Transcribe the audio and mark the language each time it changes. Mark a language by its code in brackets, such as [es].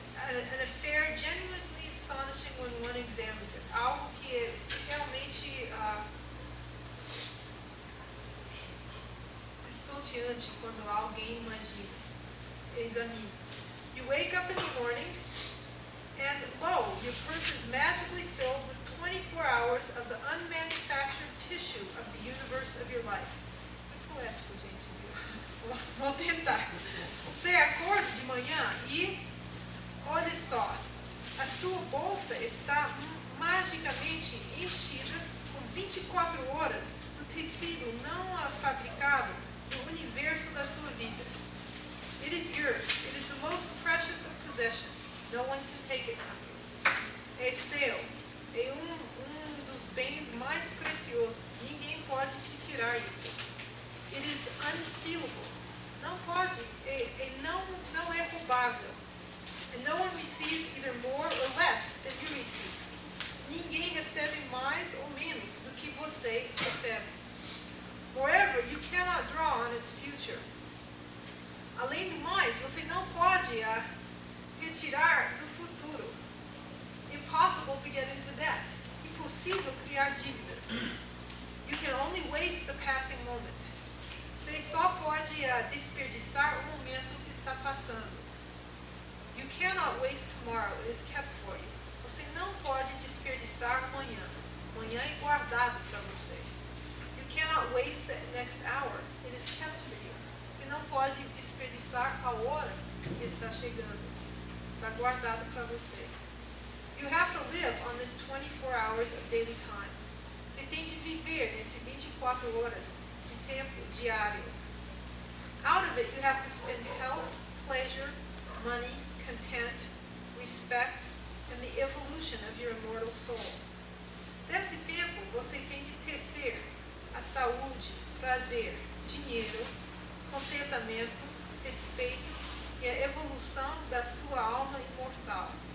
[en] An affair genuinely astonishing when one examines it. [pt] Algo que é realmente estonteante quando alguém imagina, examina. [en] You wake up in the morning and lo, your purse is magically filled with 24 hours of the unmanufactured tissue of the universe of your life. [pt] Muito poético, gente, viu? O vou tentar. Você acorda de manhã e, olha só, a sua bolsa está magicamente enchida com 24 horas do tecido não fabricado do universo da sua vida. [en] It is yours. It is the most precious of possessions. No one can take it from you. [pt] É seu. É um dos bens mais preciosos. Ninguém pode te tirar isso. [en] It is unstealable. [pt] Não pode. Não é roubável. [en] And no one receives either more or less than you receive. [pt] Ninguém recebe mais ou menos do que você recebe. [en] Moreover, you cannot draw on its future. [pt] Além do mais, você não pode retirar do futuro. [en] Impossible to get into debt. [pt] Impossível criar dívidas. [en] You can only waste the passing moment. [pt] Você só pode desperdiçar o momento que está passando. [en] You cannot waste tomorrow. It is kept for you. [pt] Você não pode desperdiçar amanhã. Amanhã é guardado para você. [en] You cannot waste the next hour. It is kept for you. [pt] Você não pode desperdiçar a hora que está chegando. Está guardado para você. [en] You have to live on this 24 hours of daily time. [pt] Você tem de viver nesse 24 horas de tempo diário. [en] Out of it, you have to spend health, pleasure, money, content, respect, and the evolution of your immortal soul. [pt] Nesse tempo, você tem de tecer a saúde, prazer, dinheiro, contentamento, respeito e a evolução da sua alma imortal.